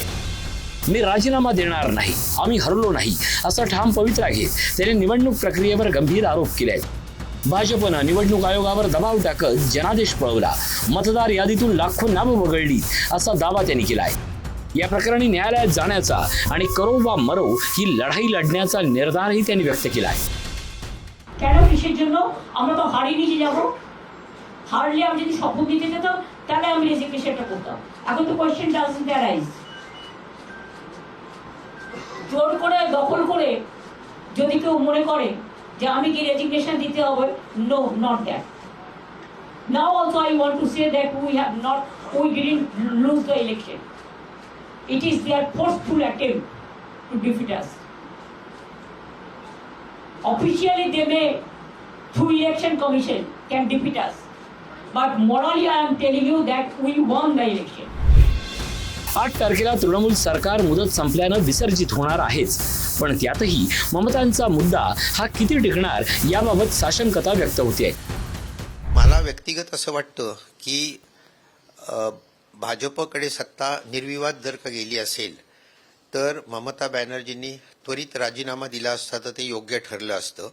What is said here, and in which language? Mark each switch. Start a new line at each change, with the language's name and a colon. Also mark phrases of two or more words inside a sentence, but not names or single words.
Marathi: मी राजीनामा देणार नाही, आम्ही हरलो नाही असं ठाम पवित्रा घेत त्यांनी निवडणूक प्रक्रियेवर गंभीर आरोप केले। भाजपनं निवडणूक आयोगावर दबाव टाकत जनादेश पळवला, मतदार यादीतून लाखो नावं वगळली असा दावा त्यांनी केलाय। या प्रकरणी न्यायालयात जाण्याचा आणि
Hindi: करो वा मरो
Marathi: ही लढाई लढण्याचा निर्धारही त्यांनी व्यक्त केलाय।
Bangla: কেন কিসের জন্য আমরা তো হারিয়ে নিয়ে যাব, হারলে আমি যদি শপথ নিতে যেতাম তাহলে আমি রেজিগনেশনটা করতাম। এখন তো
English: question doesn't arise.
Bangla: জোর করে দখল করে যদি কেউ মনে করে যে আমি কি রেজিগনেশন দিতে হবে,
English: no, not that. now also I want to say that we didn't lose the election. It is their forceful attempt to defeat us. Officially they may, through election commission, can defeat us, but morally I am telling you that we won the election.
Marathi: 8 तारखेला तृणमूल सरकार मुदत संपल्यानं विसर्जित होणार आहेच, पण त्यातही ममतांचा मुद्दा हा किती टिकणार याबाबत साशंकता व्यक्त होते। मला व्यक्तिगत असं वाटतं की भाजपकडे सत्ता निर्विवाद जर का गेली असेल तर ममता बॅनर्जींनी त्वरित राजीनामा दिला असता तर ते योग्य ठरलं असतं।